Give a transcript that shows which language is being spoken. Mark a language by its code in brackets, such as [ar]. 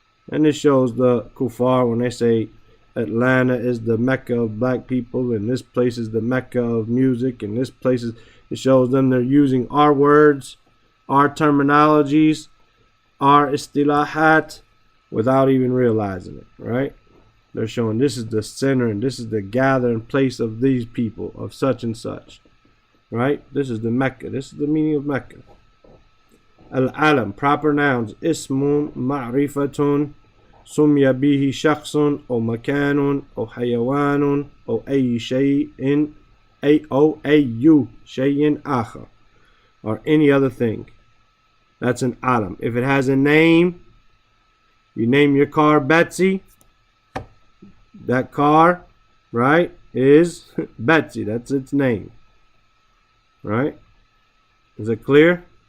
[en] And this shows the kuffar when they say Atlanta is the Mecca of black people, and this place is the Mecca of music, and this place is, it shows them they're using our words, our terminologies, our istilahat without even realizing it, right? They're showing this is the center and this is the gathering place of these people of such and such, right? This is the Mecca. This is the meaning of Mecca. [ar] Al-alam, [en] proper nouns. [ar] Ismun ma'rifatun سمي به شخص أو مكان أو حيوان أو أي شيء أي شيء آخر, [en] or any other thing. That's an alam. If it has a name, you name your car Betsy. That car, right, is Betsy. That's its name. Right? Is it clear?